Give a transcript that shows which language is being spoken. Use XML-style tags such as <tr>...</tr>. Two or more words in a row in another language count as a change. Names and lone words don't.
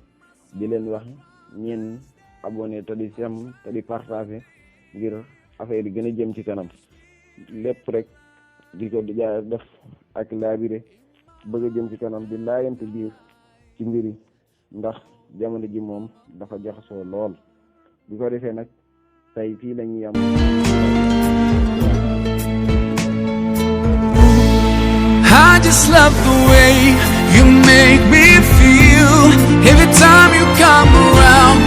<wo>di leen wax ñeen abonné te di sem te di partagé ngir affaire yi gën a jëm ci kanam. lépp rek di ko def ak laabire bëgg a jëm ci kanam di laayante biir ci mbiri ndax jamono ji moom dafa jaxasoo lool. bi ko defee nag tey fii la ñuy am.</wo> <en>I just love the way you make me feel every time you come around.</en>